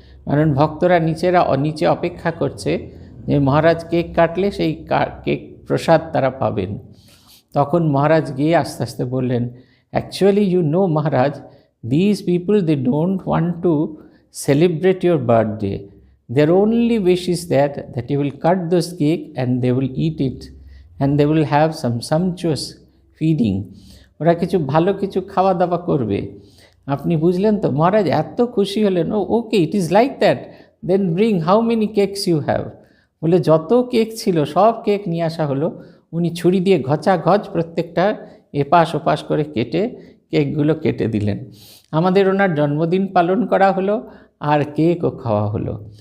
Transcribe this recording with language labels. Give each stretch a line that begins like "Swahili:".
Bangla: কারণ ভক্তরা নিচে অপেক্ষা করছে যে মহারাজ কেক কাটলে সেই কেক প্রসাদ তারা পাবেন। তখন মহারাজ গিয়ে আস্তে আস্তে বললেন,
English: Actually you know Maharaj, these people, they don't want to celebrate your birthday. Their only wish is that you will cut those cake and they will eat it and they will have some sumptuous feeding.
Bangla: ওরা কিছু ভালো কিছু খাওয়া দাওয়া করবে। আপনি বুঝলেন তো? মহারাজ এত খুশি হলেন,
English: Okay it is like that, then bring how many cakes you have.
Bangla: বলে যত কেক ছিল সব কেক নিয়ে আসা হলো। উনি ছুরি দিয়ে ঘচ প্রত্যেকটা এপাশ ওপাশ করে কেটে কেকগুলো কেটে দিলেন। আমাদের ওনার জন্মদিন পালন করা হলো আর কেকও খাওয়া হলো।